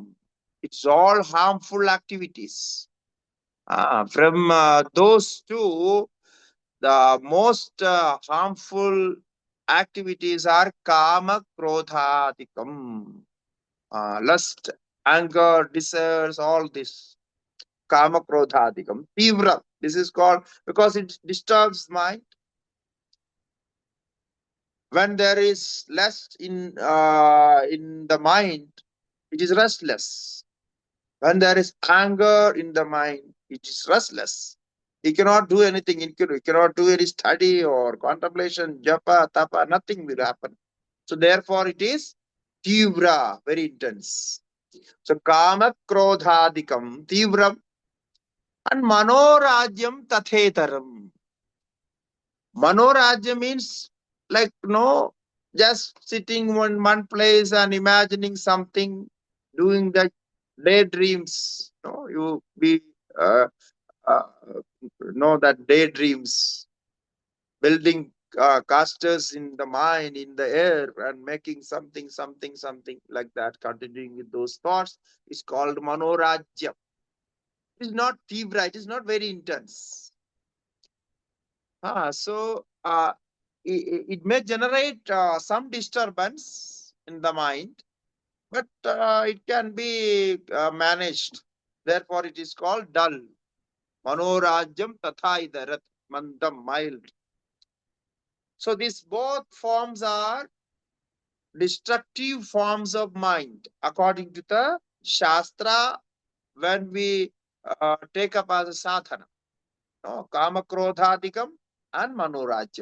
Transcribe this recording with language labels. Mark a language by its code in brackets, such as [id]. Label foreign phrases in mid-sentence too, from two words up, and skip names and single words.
[en] It's all harmful activities. From those two, the most harmful activities are [sa] Kama Krodhadikam. [en] Lust, anger, desires, all this. [sa] Kama Krodhadikam. Tivra. [en] This is called, because it disturbs mind. When there is lust in the mind, it is restless. When there is anger in the mind, it is restless. You cannot do anything. You cannot do any study or contemplation, [sa] japa, tapa, [en] nothing will happen. So therefore it is tivra, very intense. [sa] So kama krodhadikam tivram and manorajyam tathetaram. [en] Manorajya means like just sitting in one place and imagining something, doing the daydreams. You be uh, know that daydreams, building casters in the mind, in the air, and making something like that, continuing with those thoughts, is called manorajya. It is not tivra, it is not very intense. So it may generate some disturbance in the mind, but it can be managed. Therefore, it is called dull. [sa] Manorajyam tatha idarat, mandam, [en] mild. So these both forms are destructive forms of mind, according to the Shastra, when we take up as a sadhana. [sa] Kama krodhadikam and manorajyam.